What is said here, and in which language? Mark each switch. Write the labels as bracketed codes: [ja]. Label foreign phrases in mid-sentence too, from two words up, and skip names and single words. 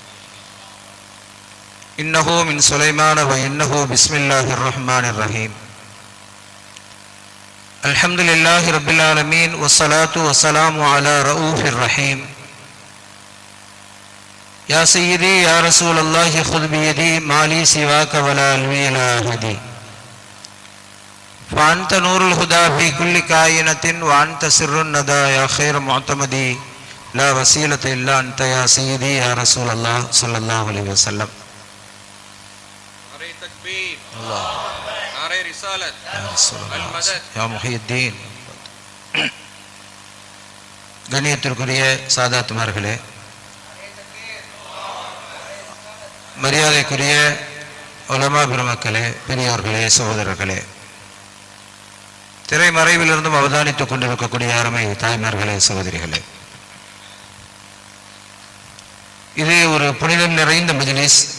[ar] إنه من سليمان وإنه بسم الله الرحمن الرحيم. الحمد لله رب العالمين والصلاة والسلام على الرؤوف الرحيم. يا سيدي يا رسول الله خذ بيدي ما لي سواك ولا ألوي إلى أحد فأنت نور الهدى في كل كائنة وأنت سر الندى يا خير معتمدي لا وسيلة إلا أنت يا سيدي يا رسول الله صلى الله عليه وسلم. [ur] نعرۂ تکبیر، نعرۂ رسالت، المدد, [ar] يا محيي الدين. [ta] கண்ணியத்திற்குரிய சாதாத்துமார்களே, மரியாதைக்குரிய உலமா பெருமக்களே, பெரியோர்களே, சகோதரர்களே, திரைமறைவிலிருந்தும் அவதானித்துக் கொண்டிருக்கக்கூடிய அருமை தாய்மார்களே, சகோதரிகளே, இது ஒரு புனிதம் நிறைந்த மஜ்லிஸ்.